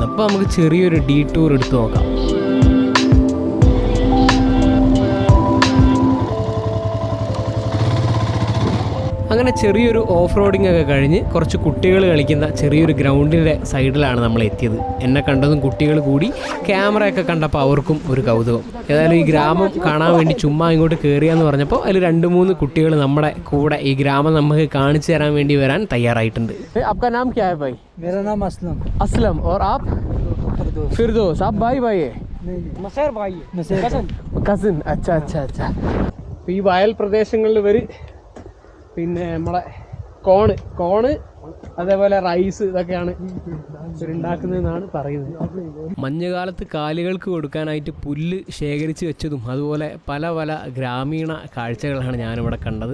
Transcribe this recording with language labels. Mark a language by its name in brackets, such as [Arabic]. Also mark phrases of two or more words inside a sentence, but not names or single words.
[Malayalam] അപ്പോൾ നമുക്ക് ചെറിയൊരു ഡീടൂർ എടുത്ത് നോക്കാം. അങ്ങനെ ചെറിയൊരു ഓഫ് റോഡിംഗ് ഒക്കെ കഴിഞ്ഞ് കുറച്ച് കുട്ടികൾ കളിക്കുന്ന ചെറിയൊരു ഗ്രൗണ്ടിൻ്റെ സൈഡിലാണ് നമ്മൾ എത്തിയത്. എന്നെ കണ്ടതും കുട്ടികൾ കൂടി ക്യാമറയൊക്കെ കണ്ടപ്പോൾ അവർക്കും ഒരു കൗതുകം. ഏതായാലും ഈ ഗ്രാമം കാണാൻ വേണ്ടി ചുമ്മാ ഇങ്ങോട്ട് കയറിയാന്ന് പറഞ്ഞപ്പോൾ അതിൽ 2-3 കുട്ടികൾ നമ്മുടെ കൂടെ ഈ ഗ്രാമം നമുക്ക് കാണിച്ചു തരാൻ വേണ്ടി വരാൻ തയ്യാറായിട്ടുണ്ട്. [Hindi] आपका नाम क्या है भाई? मेरा नाम असलम. असलम. और आप? फिरदौस. आप भाई भाई है? मसर भाई है. കസിൻ. अच्छा अच्छा अच्छा. [Malayalam] ഈ വയൽ പ്രദേശങ്ങളിൽ ഇവർ പിന്നെ നമ്മളെ കോണ് അതേപോലെ റൈസ് ഇതൊക്കെയാണ് ഉണ്ടാക്കുന്നതെന്നാണ് പറയുന്നത്. മഞ്ഞുകാലത്ത് കാലികൾക്ക് കൊടുക്കാനായിട്ട് പുല്ല് ശേഖരിച്ച് വെച്ചതും അതുപോലെ പല പല ഗ്രാമീണ കാഴ്ചകളാണ് ഞാനിവിടെ കണ്ടത്.